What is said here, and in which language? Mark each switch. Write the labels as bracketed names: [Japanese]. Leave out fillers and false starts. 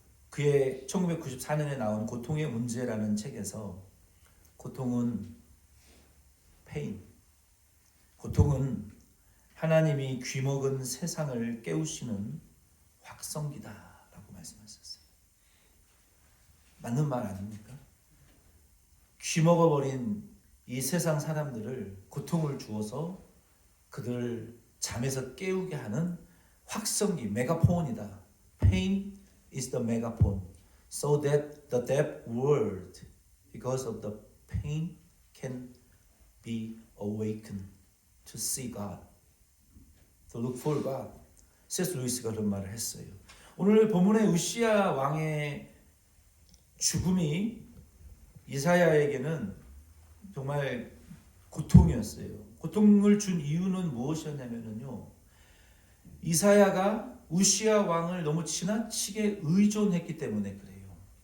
[Korean] 그의 1994년에 나온 고통의 문제라는 책에서 고통은 pain, 고통은 하나님이 귀먹은 세상을 깨우시는 확성기다라고 말씀하셨어요. 맞는 말 아닙니까? 귀먹어버린 이 세상 사람들을 고통을 주어서 그들을 잠에서 깨우게 하는 확성기, 메가폰이다. [English] Pain is the megaphone, so that the deaf world, because of the pain, can be awakened to see God, to look for God. C.S. [Korean] 루이스가 그런 말을 했어요. 오늘 본문의 우시야 왕의 죽음이 이사야에게는 정말 고통이었어요. 고통을 준 이유는 무엇이었냐면요. 이사야가 우시야 왕을 너무 지나치게 의존했기 때문에 그래요.